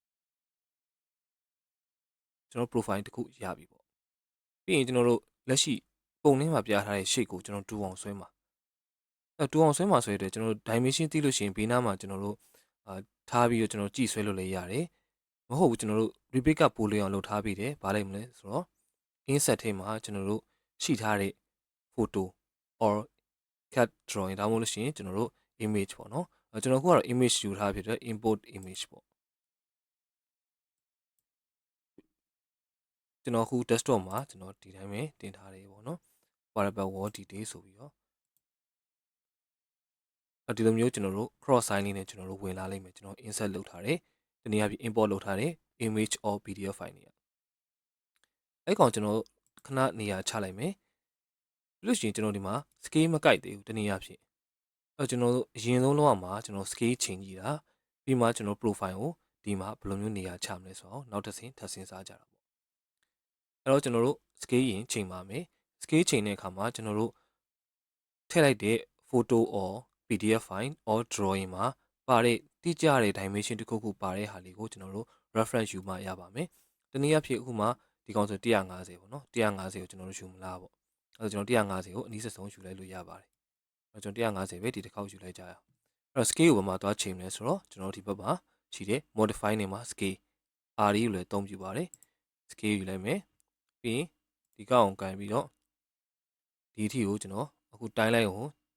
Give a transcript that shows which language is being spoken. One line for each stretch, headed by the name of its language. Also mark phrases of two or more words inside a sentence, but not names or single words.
Burmese: ကျွန်တော် profile တစ်ခုရပြီပေါ့ပြီးရင်ကျွန်တော်တို့လက်ရှိပုံထဲမှာပြထားတဲ့ shape ကိုကျွန်တော်တူအောင်ဆွဲမှာတူအောင်ဆွဲမှာဆိုရတဲ့ကျွန်တော်တို့ dimension သိလို့ရှိရင်ဘေးနားမှာကျွန်တော်တို့ထားပြီးတော့ကျွန်တော်ကြည့်ဆွဲလို့လည်းရတယ်မဟုတ်ဘူးကျွန်တော်တို့ repeat ကပို့လေးအောင်လုပ်ထားပြီးတယ်ဗားလိုက်မလဲဆိုတော့ insert ထဲမှာကျွန်တော်တို့ရှိထားတဲ့
English: photo or cat drawing
Burmese: ဒါမှမဟုတ်လို့ရှိရင်ကျွန်တော်တို့ image ပေါ့နော်ကျွန်တော်ခုကတော့ image ယူထားဖြစ်တဲ့
English: import image
Burmese: ပေါ့ ကျွန်တော်ခု desktop မှာကျွန်တော်ဒီတိုင်းပဲတင်ထားတယ်ပေါ့နော်
English: variable wall detail
Burmese: ဆိုပြီးတော့ဒီလိုမျိုးကျွန်တော်တို့
English: cross sign
Burmese: လေးနဲ့ကျွန်တော်တို့ဝင်လာလိမ့်မယ်ကျွန်တော် insert လုပ်ထားတယ်ဒီနေ့အပြင် import လုပ်ထားတယ်
English: image or pdf file
Burmese: တွေအဲ့ကောင်ကျွန်တော်ခဏနေရာချလိုက် မယ်ပြီးလို့ရှိရင်ကျွန်တော်ဒီမှာ scale မကိုက်သေးဘူးတနည်းအားဖြင့်ကျွန်တော်တို့အရင်ဆုံးလောက်အောင်မှာကျွန်တော် scale ချိန်ကြည့်တာပြီးမှကျွန်တော် profile ကိုဒီမှာဘယ်လိုမျိုးနေရာချမလဲဆိုတော့နောက်တစ်ဆ င့်ထပ်စဉ်းစားကြတာပေါ့အဲ့တော့ကျွန်တော်တို့ scale ရင်ချိန်ပါမယ် scale ချိန်တဲ့အခါမှာကျွန်တော်တို့ထည့်လိုက်တဲ့
English: photo or pdf file or drawing
Burmese: မှာပါတဲ့တိကျတဲ့ dimension တစ်ခုခုပါတဲ့ဟာလေးကိုကျွန်တော်တို့ reference ယူမှရပါမယ်တနည်းအားဖြင့်အခုမှဒီကောင်ဆို150ပေါ့နော်150ကိုကျွန်တော်တို့ယူမလားပေါ့အဲ့တော့ကျွန်တော်150ကိုအနည်းဆုံးယူလိုက်လို့ရပါတယ်အဲ့တော့ကျွန်တော်150ပဲဒီတစ်ခေါက်ယူလိုက်ကြရအောင်အဲ့တော့ scale ကိုဘာမှသွားချိန်မလဲဆိုတော့ကျွန်တော်ဒီဘက်မှာရှိတဲ့ modify နေမှာ
English: scale R
Burmese: ကိုလည်းအသုံးပြုပါတယ် scale ယူလိုက်မယ်ပြီးရင်ဒီကောင်ကိုကန်ပြီးတော့ဒီအထိကိုကျွန်တော်အခုတိုင်းလိုက်အောင်